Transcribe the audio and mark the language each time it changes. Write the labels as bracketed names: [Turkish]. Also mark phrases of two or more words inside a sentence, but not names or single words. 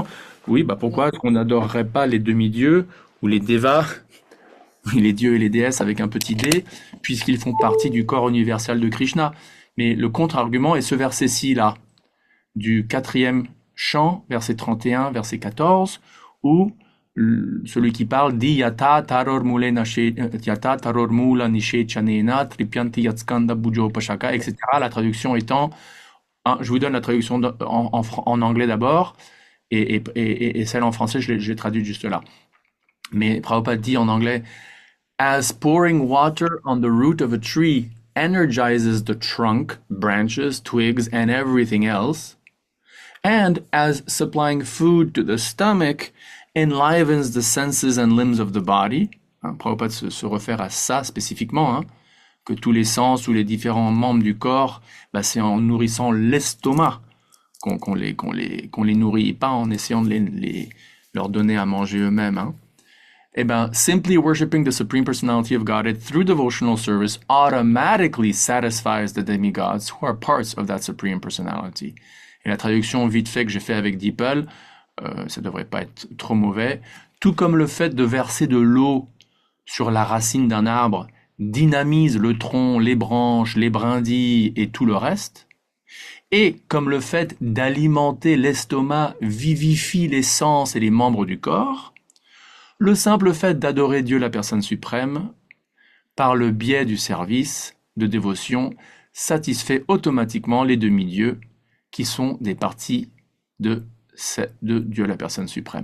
[French] Oui, bah pourquoi est-ce qu'on n'adorerait pas les demi-dieux ou les devas, les dieux et les déesses avec un petit d, puisqu'ils font partie du corps universel de Krishna. Mais le contre-argument est ce verset-ci là, du 4e chant, verset 31, verset 14, où celui qui parle dit [Sanskrit] Yata taror mula nishe chanena tripyanti yatskanda bujo pashaka, [French] etc. La traduction étant, hein, je vous donne la traduction en anglais d'abord, et celle en français, je l'ai traduite juste là. Mais Prabhupada dit en anglais, [English] As pouring water on the root of a tree energizes the trunk, branches, twigs, and everything else, and as supplying food to the stomach enlivens the senses and limbs of the body. [French] Hein, Prabhupada se réfère à ça spécifiquement, hein, que tous les sens ou les différents membres du corps, bah, c'est en nourrissant l'estomac qu'on les nourrit, pas en essayant de leur donner à manger eux-mêmes, hein. Eh ben, [English] simply worshiping the Supreme Personality of Godhead through devotional service automatically satisfies the demigods who are parts of that Supreme Personality. [French] Et la traduction vite fait que j'ai fait avec DeepL, ça devrait pas être trop mauvais, tout comme le fait de verser de l'eau sur la racine d'un arbre dynamise le tronc, les branches, les brindilles et tout le reste, et comme le fait d'alimenter l'estomac vivifie les sens et les membres du corps, le simple fait d'adorer Dieu la personne suprême, par le biais du service de dévotion, satisfait automatiquement les demi-dieux qui sont des parties de Dieu la personne suprême.